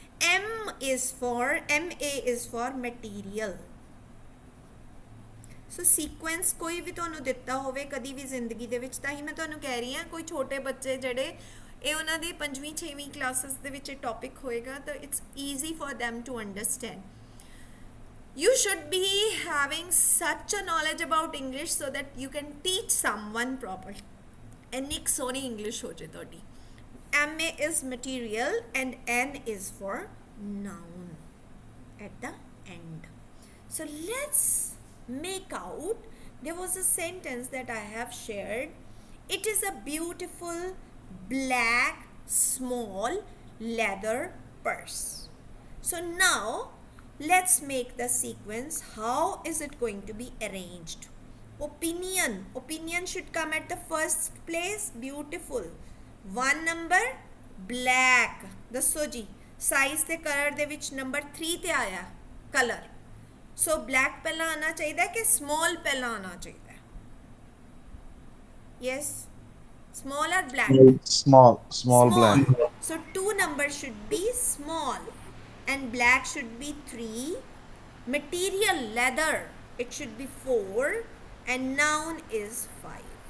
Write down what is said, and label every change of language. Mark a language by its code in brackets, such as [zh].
[en] MA is for material. [pa] So sequence ਕੋਈ ਵੀ ਤੁਹਾਨੂੰ ਦਿੱਤਾ ਹੋਵੇ ਕਦੀ ਵੀ ਜ਼ਿੰਦਗੀ ਦੇ ਵਿੱਚ, ਤਾਂ ਹੀ ਮੈਂ ਤੁਹਾਨੂੰ ਕਹਿ ਰਹੀ ਹਾਂ ਕੋਈ ਛੋਟੇ ਬੱਚੇ ਜਿਹੜੇ ਇਹ ਉਹਨਾਂ ਦੀ 5ਵੀਂ 6ਵੀਂ ਕਲਾਸਿਸ ਦੇ ਵਿੱਚ ਇਹ ਟੌਪਿਕ ਹੋਏਗਾ ਤਾਂ [en] It's easy for them to understand. You should be having such a knowledge about English so that you can teach someone properly. [pa] ਇੰਨੀ ਕੁ ਸੋਹਣੀ ਇੰਗਲਿਸ਼ ਹੋ ਜੇ ਤੁਹਾਡੀ। [en] MA is material and N is for noun at the end. So let's make out, there was a sentence that I have shared. It is a beautiful black small leather purse. So now let's make the sequence. How is it going to be arranged? Opinion should come at the first place. Beautiful, 1 number, black [pa] ਦੱਸੋ ਜੀ size ਤੇ colour ਦੇ ਵਿੱਚ number 3 ਤੇ ਆਇਆ colour. ਸੋ black ਪਹਿਲਾਂ ਆਣਾ ਚਾਹੀਦਾ ਕਿ ਸਮਾਲ ਪਹਿਲਾਂ ਆਣਾ ਚਾਹੀਦਾ? [en] Yes, small or black? Small black. So 2 numbers should be small and black should be 3 Material leather, it should be 4, and noun is 5.